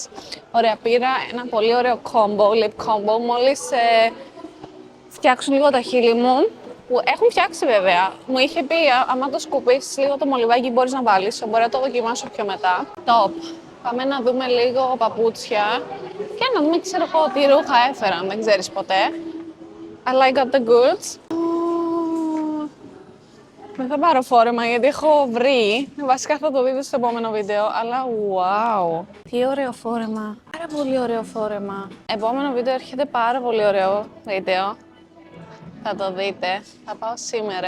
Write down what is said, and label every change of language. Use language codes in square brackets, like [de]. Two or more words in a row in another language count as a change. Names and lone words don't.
[el] Ωραία, πήρα ένα πολύ ωραίο [en] combo, lip combo, [el] μόλις φτιάξουν λίγο τα χείλη μου, που έχουν φτιάξει βέβαια. Μου είχε πει, άμα το σκουπίσεις λίγο το μολυβάκι μπορείς να βάλεις, μπορεί να το δοκιμάσω πιο μετά. Top. Πάμε να δούμε λίγο παπούτσια και να δούμε, ξέρω εγώ, τι ρούχα έφεραν, δεν ξέρεις ποτέ. [en] Αλλά I got the goods. [el] Δεν θα πάρω φόρεμα γιατί έχω βρει. Βασικά θα το δείτε στο επόμενο βίντεο, αλλά wow. Τι ωραίο φόρεμα. Πάρα πολύ ωραίο φόρεμα. Επόμενο βίντεο έρχεται πάρα πολύ ωραίο βίντεο. Θα το δείτε. Θα πάω σήμερα.